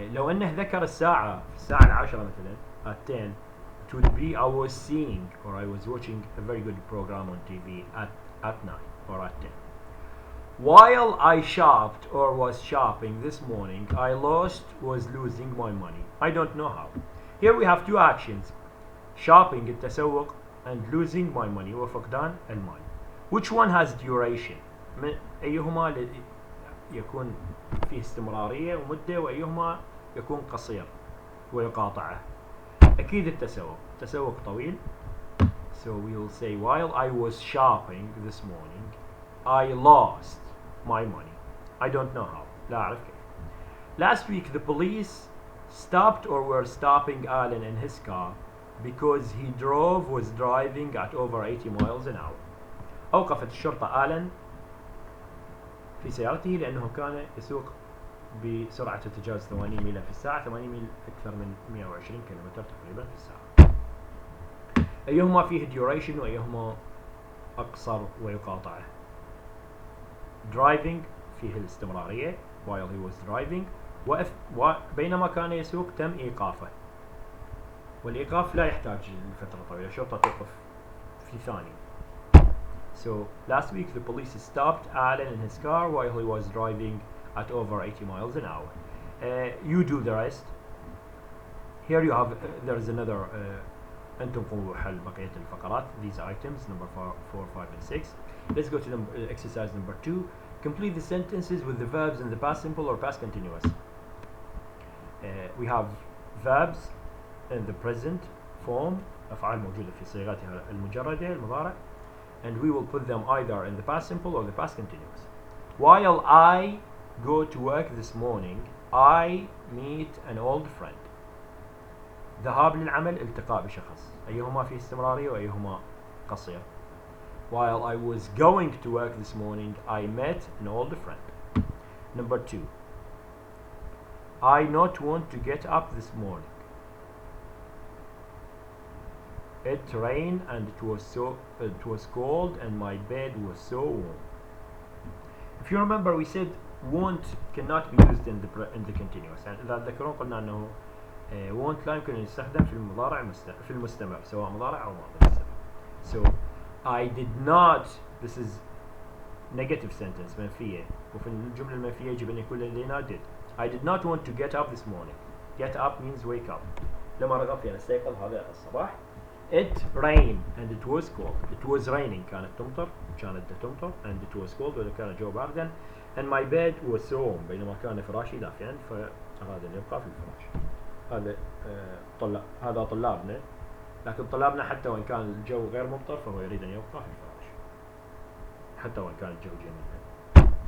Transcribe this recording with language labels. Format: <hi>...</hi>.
<ar>لو أنه ذكر الساعة في الساعة 10 مثلا</ar> <en>at 10, it would be I was seeing or I was watching a very good program on TV at 9 or at 10. While I shopped or was shopping this morning, I was losing my money. I don't know how. Here we have two actions. Shopping</en> <ar>التسوق</ar> <en>and losing my money</en> <ar>وفقدان المال.</ar> <en>Which one has duration?</en> <ar>أيهما يكون فيه استمرارية ومدة وأيهما يكون قصير ويقاطعه؟ أكيد التسوق طويل.</ar> <en>So we will say while I was shopping this morning I lost my money. I don't know how.</en> <ar>لا أعرف كيف.</ar> <en>Last week the police stopped or were stopping Alan in his car because he was driving at over 80 miles an hour.</en> <ar>أوقفت الشرطة آلان في سيارته لأنه كان يسوق بسرعة تتجاوز 80 ميل في الساعة. 80 ميل أكثر من 120 كيلومتر تقريبا في الساعة. أيهما فيه duration وأيهما أقصر ويقاطعه؟ driving فيه الاستمرارية</ar> <en>while he was driving,</en> <ar>وبينما كان يسوق تم إيقافه, والإيقاف لا يحتاج لفترة طويلة, الشرطة توقف في ثانية.</ar> <en>So last week the police stopped Alan in his car while he was driving at over 80 miles an hour. You do the rest. Here you have there is another</en> <ar>أنتم قوموا بحل بقية الفقرات.</ar> <en>These items number 4, 5 and 6. Let's go to exercise number 2. Complete the sentences with the verbs in the past simple or past continuous. We have verbs in the present form,</en> <ar>أفعال موجودة في صيغتها المجردة المضارع,</ar> <en>and we will put them either in the past simple or the past continuous. While I go to work this morning, I meet an old friend.</en> <ar>ذهاب للعمل, التقاء بشخص, أيهما فيه استمرارية وأيهما قصير.</ar> <en>While I was going to work this morning, I met an old friend. Number 2. I not want to get up this morning. It rained and it was cold and my bed was so warm. If you remember, we said want cannot be used in the continuous.</en> <ar>يعني إذا تذكرون قلنا أنه want لا يمكن أن يستخدم في المضارع في المستمر سواء مضارع أو ماضي مستمر.</ar> <en>So I did not, this is negative sentence</en> <ar>منفية, وفي الجملة المنفية يجب أن يكون لدينا</ar> <en>did. I did not want to get up this morning. Get up means wake up.</en> <ar>لما رغبت يعني استيقظ هذا الصباح.</ar> <en>It rained and it was cold. It was raining</en> <ar>كانت تمطر</ar> <en>and it was cold</en> <ar>وكان الجو باردا</ar> <en>and my bed was warm</en> <ar>بينما كان فراشي دافئا فأراد أن يبقى في الفراش. هذا طلابنا لكن طلابنا حتى وإن كان الجو غير ممطر فهو يريد أن يبقى في الفراش حتى وإن كان الجو جميل.</ar>